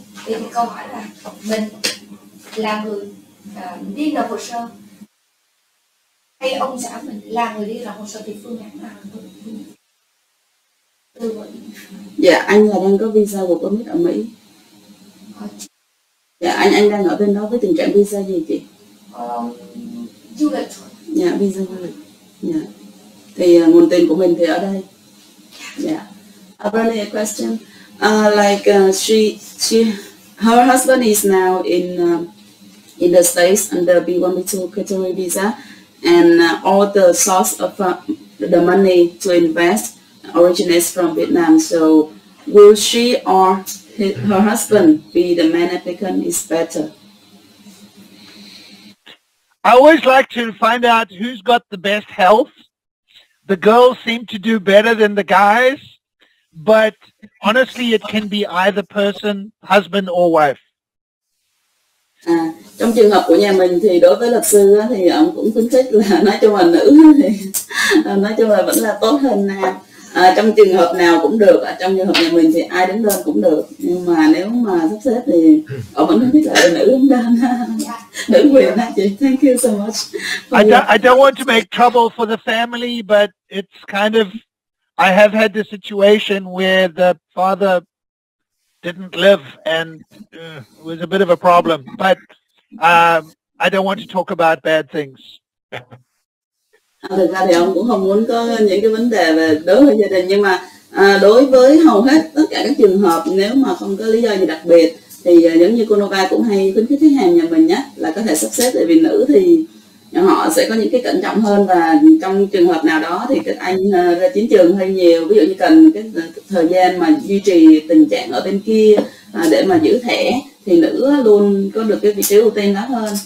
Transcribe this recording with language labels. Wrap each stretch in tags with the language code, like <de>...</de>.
<vi>Thì câu hỏi là mình là người đi nộp hồ sơ, hay ông xã mình là người đi nộp hồ sơ, thì phương án nào tư vấn? Dạ, anh là đang có visa của permit ở Mỹ. Dạ, anh đang ở bên đó với tình trạng visa gì chị? Du lịch. Dạ, visa du lịch. Dạ. Thì nguồn tiền của mình thì ở đây.</vi> <en>Dạ. Really a question. Her husband is now in the States under B1, B2 category visa, and all the source of the money to invest originates from Vietnam. So, will she or her husband be the main applicant is better? I always like to find out who's got the best health. The girls seem to do better than the guys, but honestly, it can be either person, husband or wife.</en> <vi>Trong trường hợp của nhà mình thì đối với luật sư thì ông cũng khuyến khích là nói chung là nữ thì nói chung là vẫn là tốt hơn nam. Trong trường hợp nào cũng được, trong trường hợp nhà mình thì ai đứng đơn cũng được, nhưng mà nếu mà sắp xếp thì ông vẫn khuyến khích là nữ đứng đơn, nữ quyền ha chị.</vi> <en>Thank you so much. I don't want to make trouble for the family, but it's kind of, I have had the situation where the father didn't live, and it was a bit of a problem. But I don't want to talk about bad things.</en> <vi>Thực ra thì ông cũng không muốn có những cái vấn đề về đối với gia đình, nhưng mà đối với hầu hết tất cả các trường hợp nếu mà không có lý do gì đặc biệt Thì giống như cô Nova cũng hay khuyến khích khách hàng nhà mình nhé, là có thể sắp xếp, tại vì nữ thì họ sẽ có những cái cẩn trọng hơn, và trong trường hợp nào đó thì các anh ra chiến trường hơi nhiều, ví dụ như cần cái thời gian mà duy trì tình trạng ở bên kia để mà giữ thẻ, thì nữ luôn có được cái vị trí ưu tiên đó hơn.</vi>